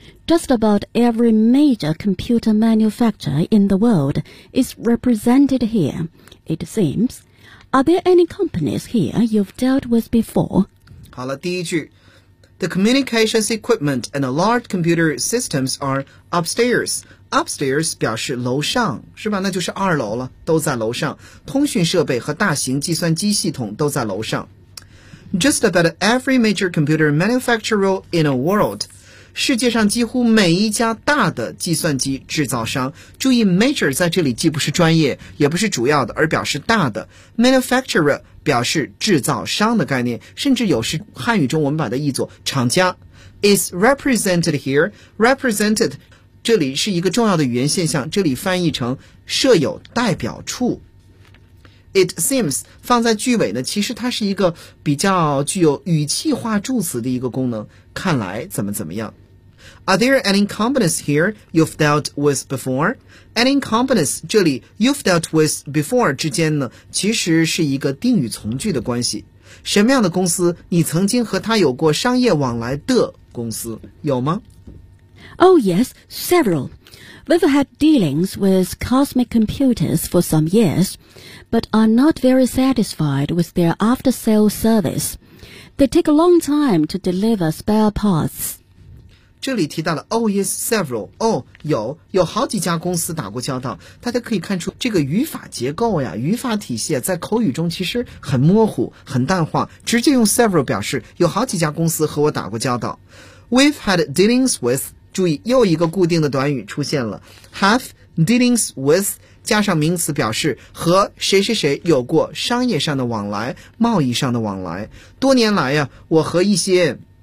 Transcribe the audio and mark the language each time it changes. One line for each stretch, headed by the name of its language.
English: Just about every major computer manufacturer in the world is represented here, it seems. Are there any companies here you've dealt with before?
Chinese: 好了，第一句。
English: The communications equipment and large computer systems are upstairs.
Chinese: Upstairs 表示楼上，是吧？那就是二楼了，都在楼上。通讯设备和大型计算机系统都在楼上。
English: Just about every major computer manufacturer in the world...
Chinese: 世界上几乎每一家大的计算机制造商，注意 major 在这里既不是专业也不是主要的，而表示大的。 manufacturer 表示制造商的概念，甚至有时汉语中我们把它译作厂家。
English: is represented here，
Chinese: represented 这里是一个重要的语言现象，这里翻译成设有代表处。
English: It seems
Chinese: 放在句尾呢，其实它是一个比较具有语气化助词的一个功能，看来怎么怎么样。
English: Are there any companies here you've dealt with before? Any companies
Chinese: 这里
English: you've dealt with before
Chinese: 之间呢，其实是一个定语从句的关系，什么样的公司你曾经和他有过商业往来的公司，有吗？
English: Oh yes, severalWe've had dealings with Cosmic Computers for some years, but are not very satisfied with their after-sale service. They take a long time to deliver spare parts.
Chinese: 这里提到了
English: Oh yes, several.
Chinese: Oh, 有好几家公司打过交道。大家可以看出这个语法结构呀，语法体系在口语中其实很模糊，很淡化，直接用 several 表示有好几家公司和我打过交道。
English: We've had dealings with...
Chinese: 注意又一个固定的短语出现了，
English: have dealings with
Chinese: 加上名词表示和谁谁谁有过商业上的往来，贸易上的往来。多年来呀，我和一些